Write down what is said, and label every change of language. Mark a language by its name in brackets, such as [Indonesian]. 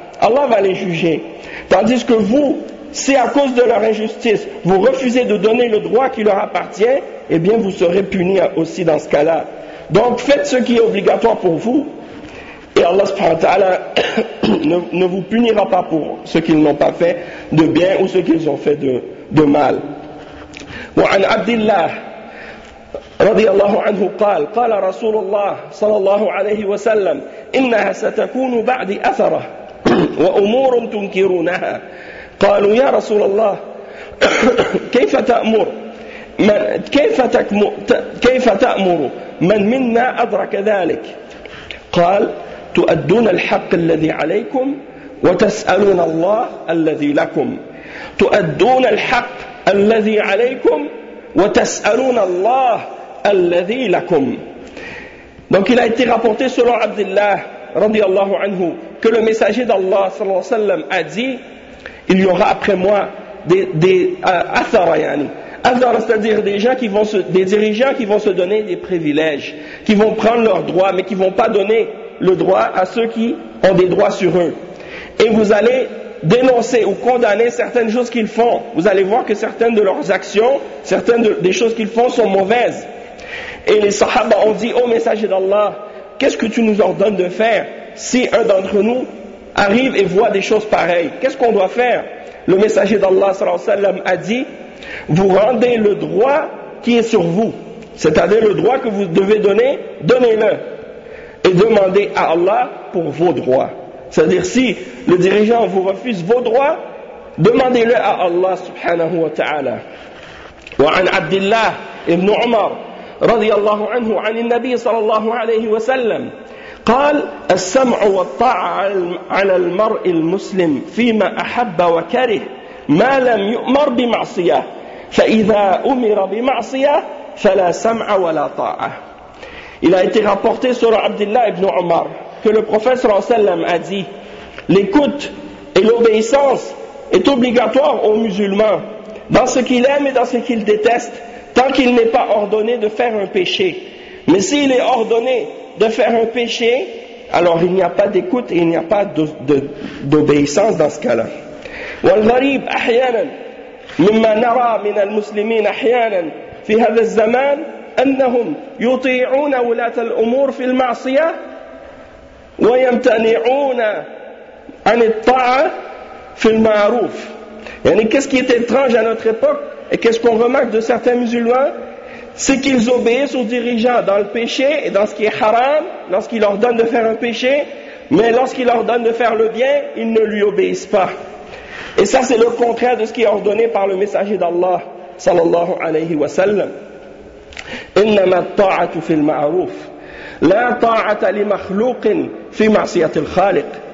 [French] Allah va les juger. Tandis que vous, si à cause de leur injustice, vous refusez de donner le droit qui leur appartient, eh bien vous serez punis aussi dans ce cas-là. Donc faites ce qui est obligatoire pour vous, et Allah [Arabic] subhanahu wa ta'ala [French] ne vous punira pas pour ce qu'ils n'ont pas fait de bien ou ce qu'ils ont fait de mal. [Arabic] وعن عبد الله رضي الله عنه قال قال رسول الله صلى الله عليه وسلم إنها ستكون بعد أثرة وأمور تنكرونها. قالوا يا رسول الله كيف تأمر من كيف تأمر من منا أدرك ذلك؟ قال تؤدون الحق الذي عليكم وتسألون الله الذي لكم تؤدون الحق الذي عليكم وتسألون الله الذي لكم. [French] Donc il a été rapporté selon Abdullah [Arabic] رضي الله عنه [French] que le messager d'Allah [Arabic] صلى الله عليه وسلم [French] a dit, il y aura après moi des dirigeants qui vont se donner des privilèges, qui vont prendre leurs droits, mais qui ne vont pas donner le droit à ceux qui ont des droits sur eux. Et vous allez dénoncer ou condamner certaines choses qu'ils font. Vous allez voir que certaines de leurs actions, certaines des choses qu'ils font sont mauvaises. Et les sahaba ont dit, ô messager d'Allah, qu'est-ce que tu nous ordonnes de faire si un d'entre nous arrive et voit des choses pareilles? Qu'est-ce qu'on doit faire? Le messager d'Allah [Arabic] sallallahu alayhi wa sallam [French] a dit, vous rendez le droit qui est sur vous, c'est-à-dire le droit que vous devez donner, donnez-le, et demandez à Allah pour vos droits. C'est-à-dire si le dirigeant vous refuse vos droits, demandez-le à Allah [Arabic] subhanahu wa ta'ala. وعن عبد الله ابن عمر رضي الله عنه عن النبي صلى الله عليه وسلم قال السمع والطاعة على المرء المسلم فيما أحب وكره ما لم يؤمر بمعصية فإذا أمر بمعصية فلا سمع ولا طاعة. [French] Il a été rapporté sur Abdullah ibn Omar que le prophète [Arabic] sallallahu alayhi wa sallam [French] a dit, l'écoute et l'obéissance est obligatoire aux musulmans dans ce qu'il aime et dans ce qu'il déteste tant qu'il n'est pas ordonné de faire un péché. Mais s'il est ordonné de faire un péché, alors il n'y a pas d'écoute et il n'y a pas d'obéissance dans ce cas-là. [Arabic] والغريب أحيانا مما نرى من المسلمين أحيانا في هذا الزمان أنهم يطيعون ولاة الأمور في المعصية ويمتنعون عن الطاعة في المعروف. [French] يعني qu'est-ce qui est étrange à notre époque et qu'est-ce qu'on remarque de certains musulmans, c'est qu'ils obéissent aux dirigeants dans le péché et dans ce qui est haram, lorsqu'ils leur donnent de faire un péché, mais lorsqu'ils leur donnent de faire le bien, ils ne lui obéissent pas. Et ça, c'est le contraire de ce qui est ordonné par le messager d'Allah, [Arabic] sallallahu alayhi wa sallam. إنما الطاعة في المعروف لا طاعة لمخلوق في معصية الخالق.